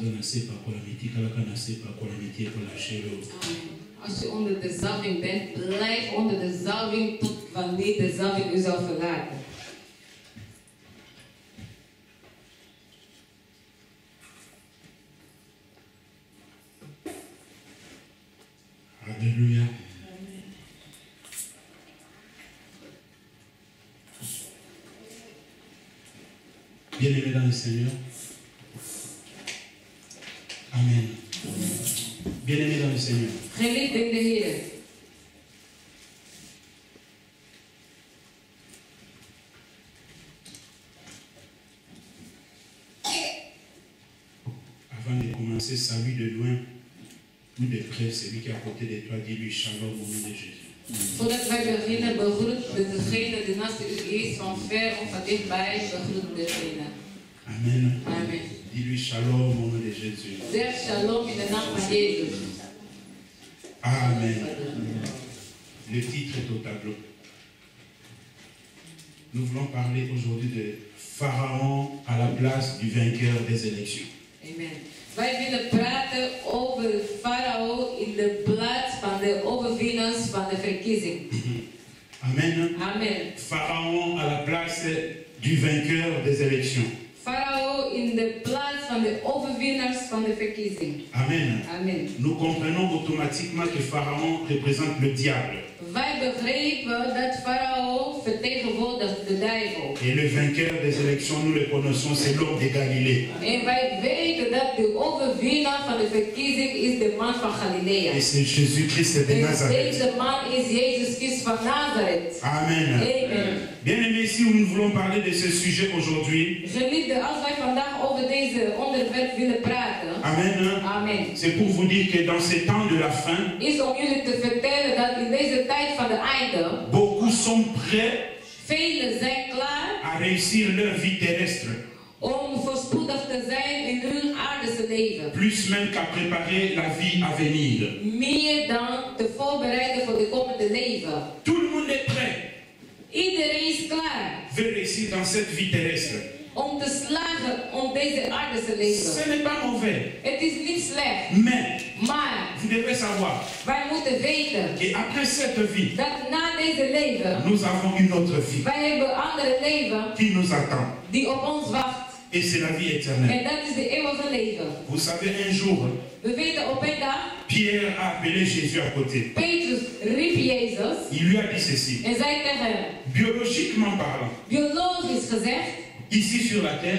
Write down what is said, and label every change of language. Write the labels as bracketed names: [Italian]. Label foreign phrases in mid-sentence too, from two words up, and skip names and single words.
[Dutch] Als je onder de zalving bent, blijf onder de zalving tot wanneer de zalving u zal verlaten. [French] Alléluia. Bien-aimés dans le Seigneur. Amen. Bien-aimés dans le Seigneur. [Dutch] Geliefd in de Heer. [French] Avant de commencer, salue de loin ou de près celui qui est à côté de toi. Dis-lui shalom au nom de Jésus. [Dutch] Voordat wij beginnen, begroet degene die naast u is, van ver of van dichtbij, begroet degene. Amen. Amen. [French] Dis-lui shalom au nom de Jésus. [Dutch] Zeg shalom in de naam van Jezus. [French] Amen. Le titre est au tableau. Nous voulons parler aujourd'hui de Pharaon à la place du vainqueur des élections. Amen. [Dutch] Wij willen praten over Farao in de plaats van de overwinnaars van de verkiezing. Amen. Amen. [French] Pharaon à la place du vainqueur des élections. [Dutch] Farao in de plaats van de overwinnaars van de verkiezing. Amen. Amen. [French] Nous comprenons automatiquement que Pharaon représente le diable. [Dutch] Wij begrepen dat Farao vertegenwoordigt de duivel. [French] Et le vainqueur des élections, nous le connaissons, c'est l'homme de Galilée. [Dutch] En wij weten dat de overwinnaar van de verkiezing is de man van Galilea. [French] Et c'est Jésus-Christ de [Dutch] En Nazareth. deze man is Jezus Christus van Nazareth. Amen. Amen. [French] Bien-aimés, si nous voulons parler de ce sujet aujourd'hui, [Dutch] Geliefde, als wij vandaag over deze onderwerp willen praten, Amen. amen, [French] C'est pour vous dire que dans ces temps de la fin, [Dutch] is om jullie te vertellen dat in deze tijd van de einde, [French] beaucoup sont prêts [Dutch] velen zijn klaar [French] à réussir leur vie terrestre, [Dutch] om voorspoedig te zijn in hun aardse leven. [French] plus même qu'à préparer la vie à venir. [Dutch] Meer dan te voorbereiden voor de komende leven. [French] Tout le monde est prêt, [Dutch] Iedereen is klaar [French] veut réussir dans cette vie terrestre. [Dutch] om te slagen om deze aardse leven. [French] Ce n'est pas mauvais, [Dutch] Het is niet slecht, [French] mais [Dutch] maar [French] vous devez savoir [Dutch] wij moeten weten [French] qu'après cette vie, [Dutch] dat na deze leven [French] nous avons une autre vie [Dutch] wij hebben een andere leven [French] qui nous attend. [Dutch] die op ons wacht. [French] Et c'est la vie éternelle. [Dutch] En dat is de eeuwige leven. [French] Vous savez, un jour, [Dutch] We weten op een dag, [French] Pierre a appelé Jésus à côté. [Dutch] Petrus riep Jezus [French] Il lui a dit ceci. [Dutch] en zei tegen hem, [French] Biologiquement parlant, [Dutch] biologisch gezegd, [French] ici sur la terre,